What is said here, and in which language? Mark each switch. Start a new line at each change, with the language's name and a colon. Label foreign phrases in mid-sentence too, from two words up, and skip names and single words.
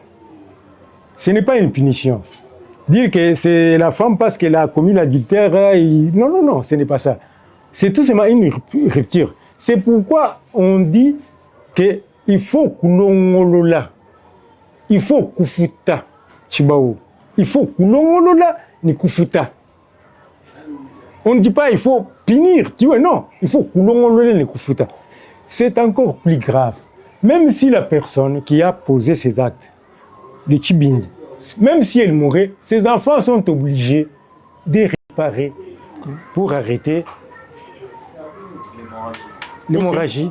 French: Ce n'est pas une punition. Dire que c'est la femme parce qu'elle a commis l'adultère, non, ce n'est pas ça. C'est tout simplement une rupture. C'est pourquoi on dit qu'il faut kulongolola. Il faut kufuta, Tshibao. Il faut
Luba-Lulua: kulongolola ni kufuta.
French: On ne dit pas il faut punir, tu vois, non. Il faut
Luba-Lulua: kulongolola ni kufuta.
French: C'est encore plus grave. Même si la personne qui a posé ces actes, les Tshibindi, même si elle mourait, ses enfants sont obligés de réparer pour arrêter l'hémorragie.